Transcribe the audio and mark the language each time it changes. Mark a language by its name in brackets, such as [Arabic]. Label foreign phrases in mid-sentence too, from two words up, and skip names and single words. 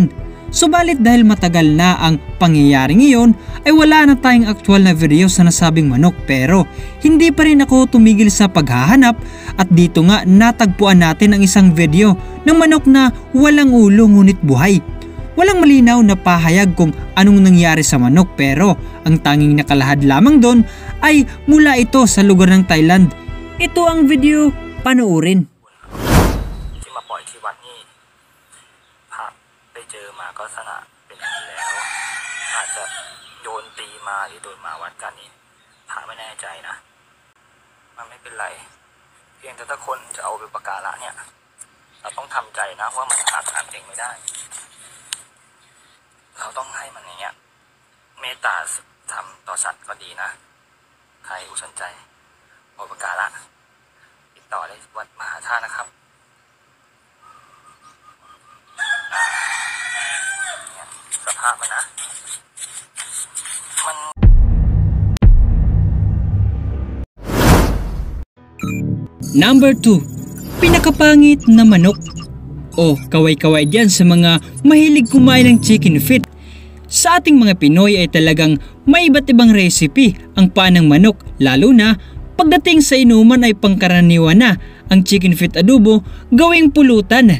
[Filipino] Subalit dahil matagal na ang pangyayari ngayon ay wala na tayong aktual na video sa nasabing manok, pero hindi pa rin ako tumigil sa paghahanap at dito nga natagpuan natin ang isang video ng manok na walang ulo ngunit buhay. Walang malinaw na pahayag kung anong nangyari sa manok, pero ang tanging nakalahad lamang doon ay mula ito sa lugar ng Thailand. Ito ang video, panoorin. [Thai] ที่มาปล่อยที่วัดนี่พระไปเจอมาก็ลักษณะเป็นอย่างนี้แล้วอาจจะโดนตีมาหรือโดนมาวัดกันนี่พระไม่แน่ใจนะมันไม่เป็นไรเพียงแต่ถ้าคนจะเอาไปประการะเนี่ยเราต้องทำใจนะว่ามันหักหามเองไม่ได้ เราต้องให้มันอย่างเงี้ยเมตตาทำต่อสัตว์ก็ดีนะใครสนใจอุปการะติดต่อได้วัดมหาธาตุนะครับเนี่ยสภาพมันนะมัน [English] Number 2. [Filipino] Pinakapangit na manok. O kaway-kaway dyan sa mga mahilig kumain ng [English] chicken feet. [Filipino] Sa ating mga Pinoy ay talagang may iba't ibang recipe ang paa ng manok, lalo na pagdating sa inuman ay pangkaraniwan na ang [English] chicken feet [Filipino] adobo gawing pulutan.